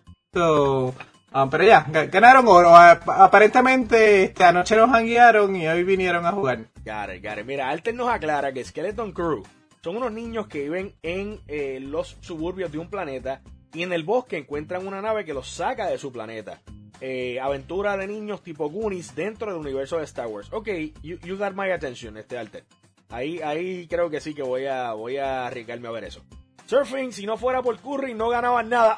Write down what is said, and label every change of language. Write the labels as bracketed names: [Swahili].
[Spanish] Pero ya, ganaron oro. Aparentemente, anoche nos janguearon y hoy vinieron a jugar. [English] Got it. [Spanish] Mira, Alter nos aclara que Skeleton Crew son unos niños que viven en los suburbios de un planeta y en el bosque encuentran una nave que los saca de su planeta. Aventura de niños tipo Goonies dentro del universo de Star Wars. [English] Ok, you got my attention, Alter. [Spanish] Ahí creo que sí que voy a arriesgarme a ver eso. Surfing, si no fuera por Curry, no ganaban nada.